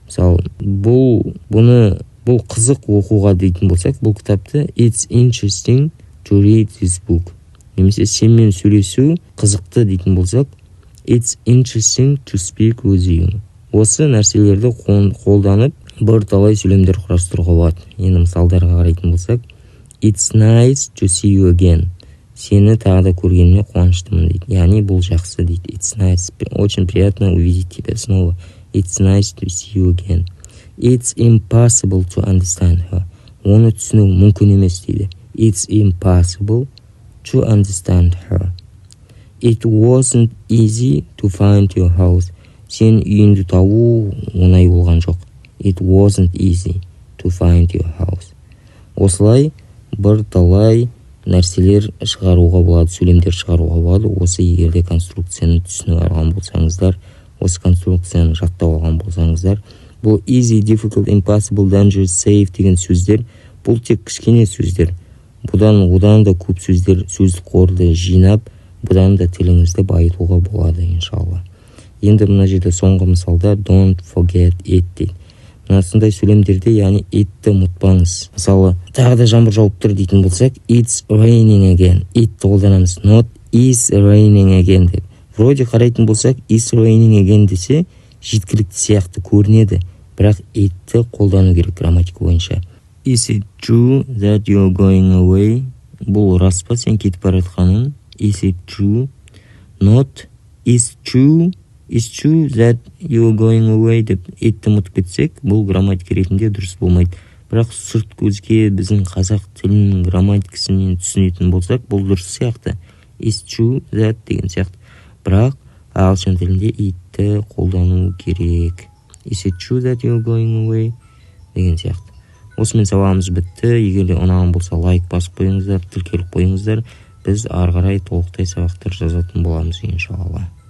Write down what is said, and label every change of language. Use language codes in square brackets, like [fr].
[kk] Мысалы, бұл қызық оқуға дейтін болсақ, бұл кітапты [en] it's interesting to read this book. [kk] Немесе сенімен сөйлесу қызықты дейтін болсақ, [en] it's interesting to speak with you. [kk] Осы нәрселерді қолданып, бірталай сөйлемдер құрастыруға болады. Енді мысалдарға қарайтын болсақ, [en] it's nice to see you again. [kk] Сені тағы да көргеніме қуаныштымын дейді. Яғни бұл жақсы дейді. [en] It's nice, [ru] очень приятно увидеть тебя снова. [en] It's nice to see you again. It's impossible to understand her. [kk] Оны түсіну мүмкін емес дейді. [en] It's impossible to understand her. It wasn't easy to find your house. [kk] Сен үйінді табу оңай болған жоқ. [en] It wasn't easy to find your house. [kk] Осылай бірталай нәрселер шығаруға болады, сөйлемдер шығаруға болады. Осы егерде конструкцияны түсініп алған болсаңыздар, осы конструкцияны жаттап алған болсаңыздар, бұл easy, difficult, impossible, dangerous, safe деген сөздер бұл тек кішкене сөздер. Одан да көп сөздер, сөздік қорды жинап, бұдан да тіліңізді байытуға болады, иншалла. Енді мына жерде соңғы мысалда [en] don't forget it [kk] дейді. Мынасындай сөйлемдерде, яғни itті ұмытпаңыз. Мысалы, тағы да жаңбыр жауып тұр дейтін болсақ, [en] it's raining again. [kk] Itті қолданамыз, [en] not is raining again деп. [kk] Вроде қарайтын болсақ, is raining again десе, жеткілікті сияқты көрінеді. Бірақ itті қолдану керек грамматика бойынша. [en] Is it true that you're going away? [kk] Бұл рас па сен кетіп бара жатқаның? [en] Is it true? Not is true that you're going away [kk] деп itті ұмытып кетсек, бұл грамматика ретінде дұрыс болмайды. Бірақ сырт көзге біздің қазақ тілінің грамматикасымен түсінетін болсақ, бұл дұрыс сияқты. [en] Is true that [kk] деген сияқты. Бірақ ағылшын тілінде itті қолдану керек. [en] Is it true that you're going away [kk] деген сияқты. Осымен сабағымыз бітті. Егер ұнаған болса лайк басып қойыңыздар, тіркеліп қойыңыздар. Біз ары қарай толықтай сабақтар жазатын боламыз иншалла.